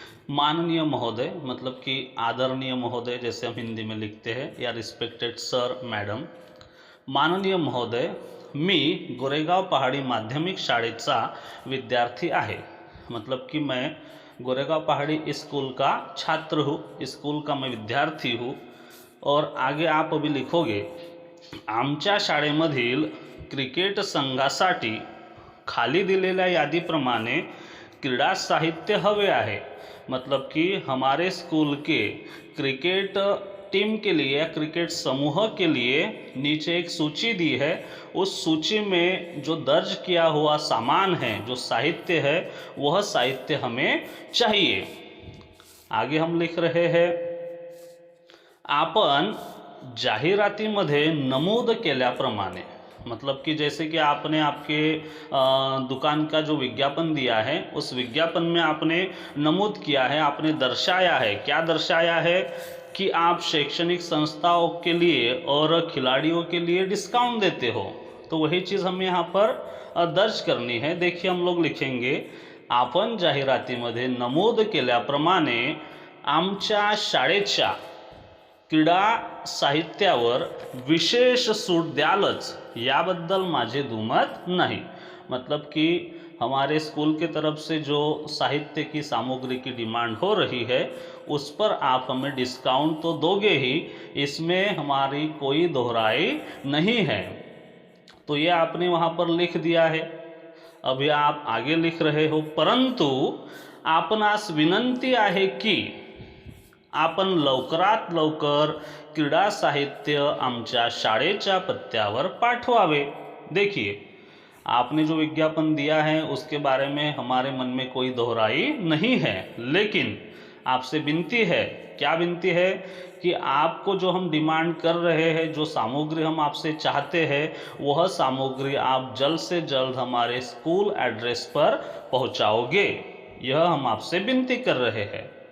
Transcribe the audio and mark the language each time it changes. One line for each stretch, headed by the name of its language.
Hindi: माननीय महोदय, मतलब कि आदरणीय महोदय जैसे हम हिंदी में लिखते हैं, या
English: Respected sir madam.
Marathi: माननीय महोदय, मी गोरेगाव पहाड़ी माध्यमिक शाळेचा विद्यार्थी आहे,
Hindi: मतलब कि मैं गोरेगाव पहाड़ी स्कूल का छात्र हूँ, स्कूल का मैं विद्यार्थी हूँ। और आगे आप अभी लिखोगे,
Marathi: आमच्या शाळेमधील क्रिकेट संघासाठी खाली दिलेल्या यादीप्रमाणे क्रीडा साहित्य हवे आहे,
Hindi: मतलब कि हमारे स्कूल के क्रिकेट टीम के लिए या क्रिकेट समूह के लिए नीचे एक सूची दी है। उस सूची में जो दर्ज किया हुआ सामान है, जो साहित्य है, वह साहित्य हमें चाहिए। आगे हम लिख रहे हैं,
Marathi: आपण जाहिरातीमध्ये नमूद केल्याप्रमाणे,
Hindi: मतलब कि जैसे कि आपने आपके दुकान का जो विज्ञापन दिया है, उस विज्ञापन में आपने नमूद किया है, आपने दर्शाया है। क्या दर्शाया है? कि आप शैक्षणिक संस्थाओं के लिए और खिलाड़ियों के लिए डिस्काउंट देते हो। तो वही चीज़ हमें यहाँ पर दर्ज करनी है। देखिए हम लोग लिखेंगे,
Marathi: आपण जाहिरातीमध्ये नमूद केल्याप्रमाणे आमच्या शाळेच्या क्रीडा साहित्यावर विशेष सूट द्यालच याबद्दल माझे दुमत नहीं।
Hindi: मतलब कि हमारे स्कूल के तरफ से जो साहित्य की सामग्री की डिमांड हो रही है, उस पर आप हमें डिस्काउंट तो दोगे ही, इसमें हमारी कोई दोहराई नहीं है। तो ये आपने वहाँ पर लिख दिया है। अभी आप आगे लिख रहे हो,
Marathi: परंतु आपणास विनंती आहे की आपण लवकरात लवकर क्रीडा साहित्य आमच्या शाळेच्या पत्त्यावर पाठवावे।
Hindi: देखिए, आपने जो विज्ञापन दिया है उसके बारे में हमारे मन में कोई दोहराई नहीं है, लेकिन आपसे विनती है। क्या विनती है? कि आपको जो हम डिमांड कर रहे हैं, जो सामग्री हम आपसे चाहते हैं, वह सामग्री आप जल्द से जल्द हमारे स्कूल एड्रेस पर पहुंचाओगे, यह हम आपसे विनती कर रहे हैं।